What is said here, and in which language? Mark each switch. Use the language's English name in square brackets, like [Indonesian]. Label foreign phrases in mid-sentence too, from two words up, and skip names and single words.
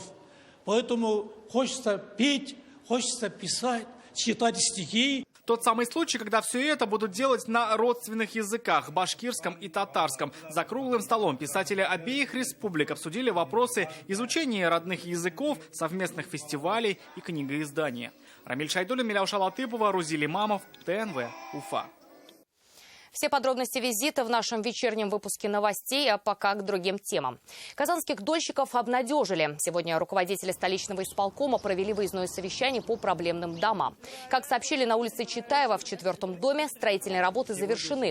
[Russian] Поэтому хочется петь, хочется писать, читать стихи. Тот самый случай, когда все это будут делать на родственных языках – башкирском и татарском. За круглым столом писатели обеих республик обсудили вопросы изучения родных языков, совместных фестивалей и книгоиздания. Рамиль Шайдуллин, Миляуша Латыпова, Рузиль Имамов, ТНВ, Уфа. Все подробности визита в нашем вечернем выпуске новостей, а пока к другим темам. Казанских дольщиков обнадежили. Сегодня руководители столичного исполкома провели выездное совещание по проблемным домам. Как сообщили на улице Читаева в 4-м доме, строительные работы завершены.